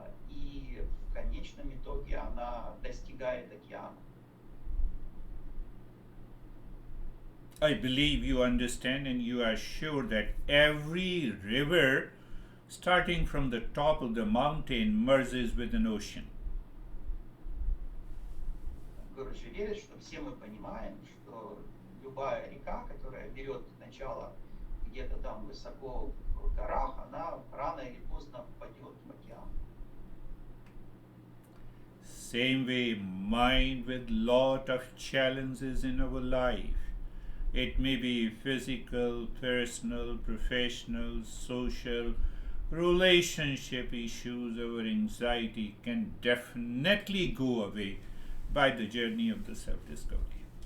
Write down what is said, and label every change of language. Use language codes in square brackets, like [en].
[ru] И в конечном итоге она достигает океана. [en] I believe you understand and you are sure that every river, starting from the top of the mountain, merges with an ocean. [ru] Короче, верит, что все мы понимаем, что любая река, которая берет начало где-то там высоко в горах, она рано или поздно впадет в океан. [en] Same way, mind with lot of challenges in our life. It may be physical, personal, professional, social, relationship issues, our anxiety can definitely go away by the journey of the self-discovery.